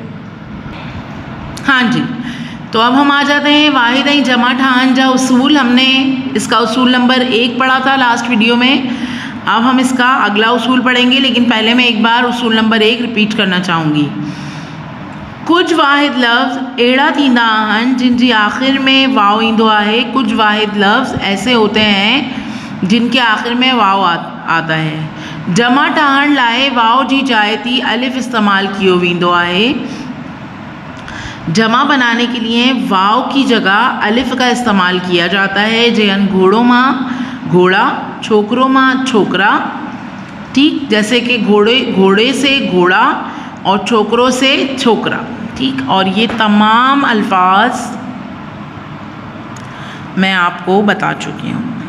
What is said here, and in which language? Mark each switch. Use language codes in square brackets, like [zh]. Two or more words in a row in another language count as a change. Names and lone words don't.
[hi] हाँ जी, तो अब हम आ जाते हैं [sd] वाहिद ऐं जमा ठाहन जा उसूल। [hi] हमने इसका उसूल नंबर 1 पढ़ा था लास्ट वीडियो में। अब हम इसका अगला उसूल पढ़ेंगे, लेकिन पहले मैं एक बार उसूल नंबर 1 रिपीट करना चाहूँगी। [sd] कुछ वाहिद लफ्ज़ अहिड़ा थींदा आहिनि जिन जी आख़िर में वाव ईंदो आहे। [hi] कुछ वाहिद लफ्ज़ ऐसे होते हैं जिनके आखिर में वाव आता है। [sd] जमा ठाहण लाइ वाव जी जाइ ते अलिफ इस्तेमाल कियो वेंदो आहे। [hi] जमा बनाने के लिए वाव की जगह अलिफ का इस्तेमाल किया जाता है। [sd] जैन घोड़ों माँ घोड़ा, छोकरों माँ छोकरा, [hi] ठीक, जैसे कि घोड़े से घोड़ा और छोकरों से छोकरा, ठीक। और ये तमाम अल्फाज मैं आपको बता चुकी हूँ।